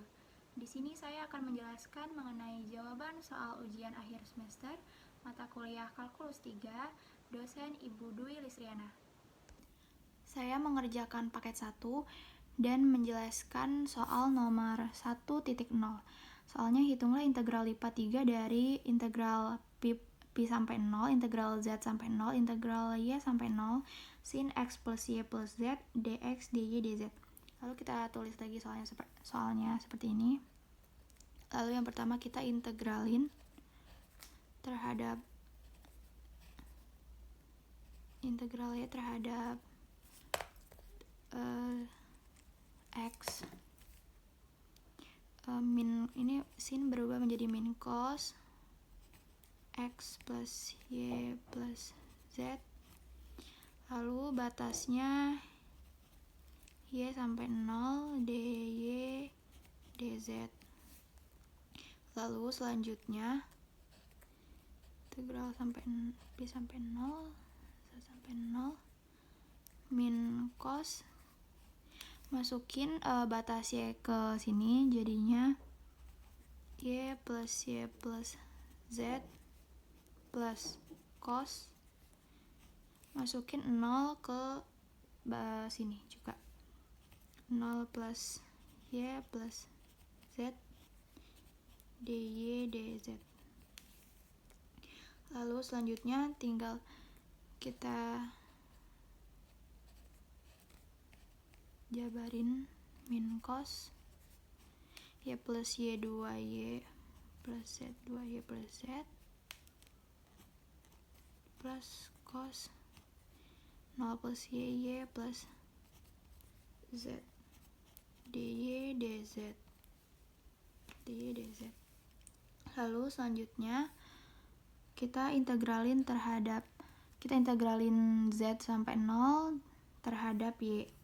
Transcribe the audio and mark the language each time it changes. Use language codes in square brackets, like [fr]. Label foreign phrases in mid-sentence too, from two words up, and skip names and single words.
[id] Di sini saya akan menjelaskan mengenai jawaban soal ujian akhir semester mata kuliah Kalkulus 3, dosen Ibu Dwi Lisriana. Saya mengerjakan paket 1 dan menjelaskan soal nomor 1.0. Soalnya hitunglah integral lipat 3 dari integral pi sampai 0, integral z sampai 0, integral y sampai 0, sin x plus y plus z, dx, dy, dz. Lalu kita tulis lagi soalnya seperti ini. Lalu yang pertama kita integralin terhadap integral y terhadap x. Ini sin berubah menjadi min cos x plus y plus z, lalu batasnya y sampai 0, dy, dz. Lalu selanjutnya integral pi sampai 0, z sampai 0, min cos, masukin batas y ke sini, jadinya y plus z plus cos, masukin 0 ke sini juga, 0 plus y plus z, dy, dz. Lalu selanjutnya tinggal kita jabarin min cos y plus y 2y plus z 2y plus z plus cos 0 plus y plus z, dy, dz. Lalu selanjutnya kita integralin z sampai 0 terhadap y.